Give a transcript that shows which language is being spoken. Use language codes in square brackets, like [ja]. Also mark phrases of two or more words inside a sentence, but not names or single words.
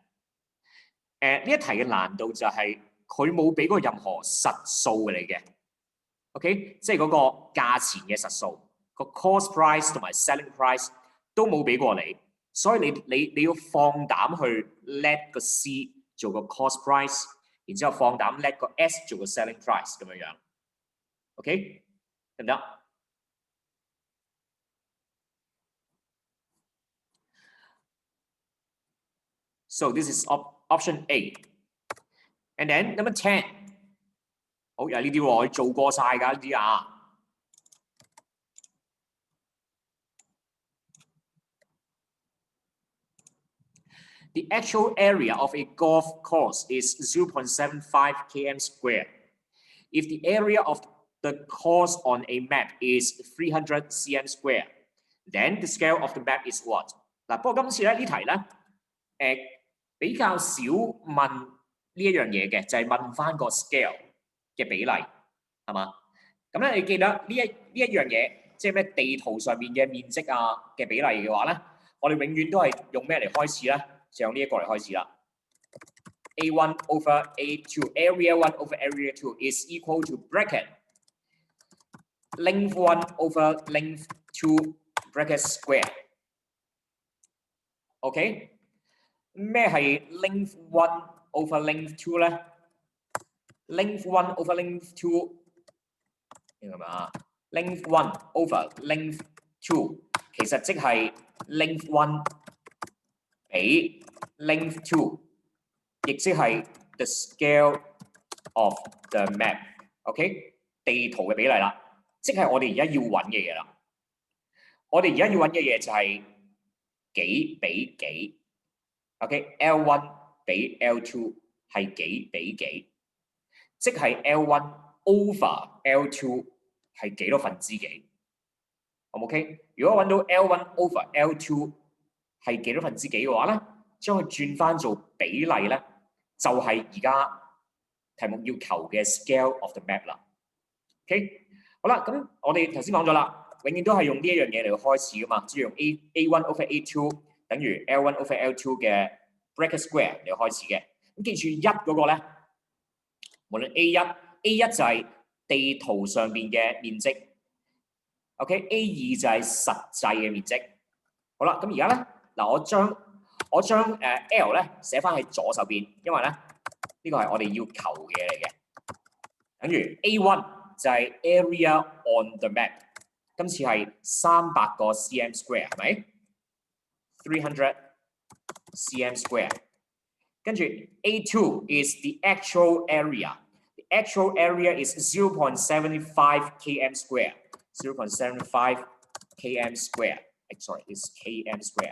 [yue] 呢一題嘅難度就係佢冇俾過任何實數嘅你嘅 ，OK， 即係嗰個價錢嘅實數，個 [en] cost price [yue] 同埋 [en] selling price [yue] 都冇俾過你，所以你要放膽去 let 個 C 做個 [en] cost price， [yue] 然之後放膽 let 個 S 做個 [en] selling price [yue] 咁樣樣 ，OK， 得唔得？ [en] So this is option A. And then number 10. [yue] 好，又係呢啲喎，我做過晒㗎呢啲啊。 [en] The actual area of a golf course is 0.75 km square. If the area of the course on a map is 300 cm square, then the scale of the map is what? [yue] 嗱，不過今次咧呢題咧，比較少問呢一樣嘢嘅，就係問翻個 scale 嘅比例，係嘛？咁咧，你記得呢一樣嘢，即係咩地圖上面嘅面積啊嘅比例嘅話咧，我哋永遠都係用咩嚟開始咧？就用呢一個嚟開始啦。 [en] A1 over A2, area 1 over area 2 is equal to bracket length 1 over length 2 bracket square. [yue] OK？ 咩係 [en] length 1 over length 2 [yue] 咧 ？ [en] length 1 over length 2 [yue] 明白嘛 ？ [en] length 1 over length 2 [yue] 其實即係 length 1比 length 2，亦即係 [en] the scale of the map。 [yue] OK， 地圖嘅比例啦，即係我哋而家要揾嘅嘢啦。我哋而家要揾嘅嘢就係幾比幾。OK，L1 比 L2 係幾比幾，即係 [en] L1 over L2 [yue] 係幾多分之幾？好唔 OK？ 如果揾到 [en] L1 over L2 [yue] 係幾多分之幾嘅話咧，將佢轉翻做比例咧，就係而家題目要求嘅 [en] scale of the map [yue] 啦。OK， 好啦，咁我哋頭先講咗啦，永遠都係用呢一樣嘢嚟開始噶嘛，即係用 [en] A1 over A2 [yue] 等於 [en] L1 over L2 [yue] 嘅 [en] bracket square [yue] 嚟開始嘅。咁記住1嗰個咧，無論 A1 就係地圖上邊嘅面積 ，OK，A2 就係實際嘅面積。好啦，咁而家咧嗱，我將L 咧寫翻喺左手邊，因為咧呢個係我哋要求嘅嘢嚟嘅。等於 A1 就係 [en] area on the map， [yue] 今次係300個 [en] cm square [yue] 係咪？300 [en] cm square。跟住 A2 is the actual area. The actual area is 0.75 km square. 0.75 km square. Sorry, it's km square.